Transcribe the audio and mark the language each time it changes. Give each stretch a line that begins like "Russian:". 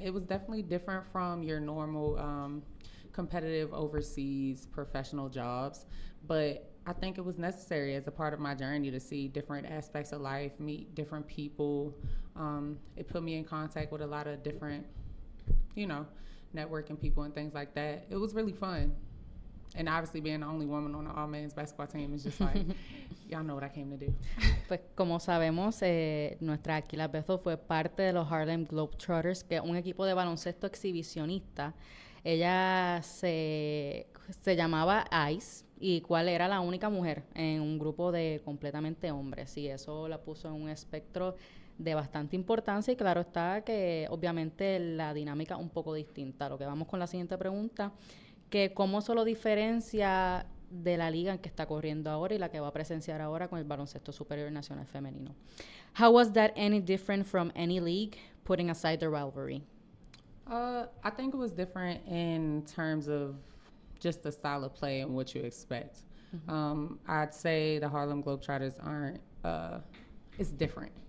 English: It was definitely different from your normal competitive overseas professional jobs, but I think it was necessary as a part of my journey to see different aspects of life, meet different people. It put me in contact with a lot of different, networking people and things like that. It was really fun. And obviously being the only woman on the all-men's basketball team is just like, y'all know what I came to do.
Spanish: Pues como sabemos, nuestra Akilah Bethel fue parte de los Harlem Globetrotters, que es un equipo de baloncesto exhibicionista. Ella se llamaba ICE, y cuál era la única mujer en un grupo de completamente hombres. Y eso la puso en un espectro de bastante importancia, y claro está que obviamente la dinámica es un poco distinta. Lo que vamos con la siguiente pregunta, que cómo se lo diferencia de la liga en que está corriendo ahora y la que va a presenciar ahora con el baloncesto superior nacional femenino.
English: How was that any different from any league, putting aside the rivalry? I think it was different in terms of just the style of play and what you expect. Mm-hmm. I'd say the Harlem Globetrotters aren't, it's different.